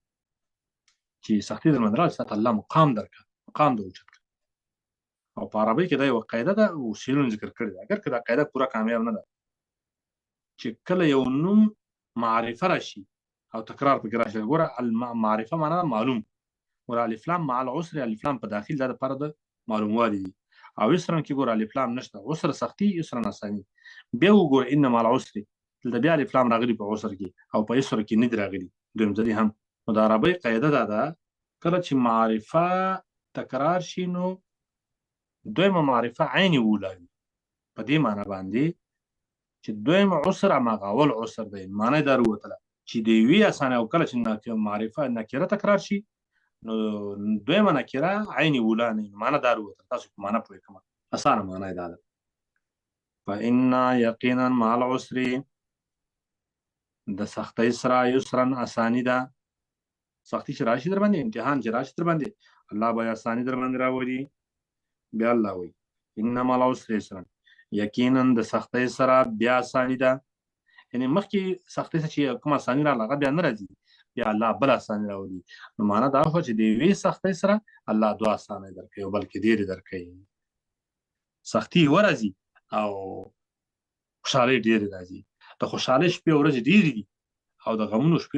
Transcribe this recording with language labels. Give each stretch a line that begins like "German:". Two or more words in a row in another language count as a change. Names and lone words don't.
Pashto: چې سختي در باندې راځي تا الله مقام درکړه مقام دې اوچت کړه او په عربۍ کې دا یوه قاعده ده اصولونه ذکر کړې ده اگر که دا قاعده پوره کامیاب نه ده چې کله یو نوم معرفه راشي او تکرار پکې راشي ګوره معرفه معنا معلوم ګوره الف لام
Arabic: مع العسر
Pashto: الف لام په داخل دا دپاره د معلوموالي دي او یسرا کې ګوره الف لام نشته عسر سختي یسرا اساني بیا وګوره
Arabic: ان مع العسر
Pashto: دلته بیا الف لام راغلي په عسر کې او په یسر کې نه دي راغلي دویم ځلې هم نو د عربۍ قاعده دا ده کله چې معرفه تکرار شي نو دویمه معرفه عین اوله وي په دې معنی باندې چې دویم عسر هماغه اول عسر دی معنی دا راوتله چې د یوې اسانه او کله چې معرفه نکره تکرار شي نو دویمه نکره عین اوله نه معنی دا راوتله تاسو په معنی پوه کوم اسانه معنی دا ده فإن یقینا
Arabic: مع العسر
Pashto: د سختۍ سره یسرا اساني ده سختی چې راشي در باندې امتحان چې راشي در باندې الله به اساني در باندې راوړي بیا الله وایي
Arabic: ان مع العسر یسرا
Pashto: یقینا د سختۍ سره بیا اساني ده یعنې مخکې سختۍ څه چې کوم اساني راغله هغه بیا نه راځي بیا الله بل اساني راوړي نو معنا دا شوه چې د یوې سختۍ سره الله دوه اسانۍ درکوي او بلکې ډېرې درکوي سختي ورځي او خوشحالۍ ډېرې راځي د خوشحالۍ شپې ورځې ډېرې دي او د غمونو شپې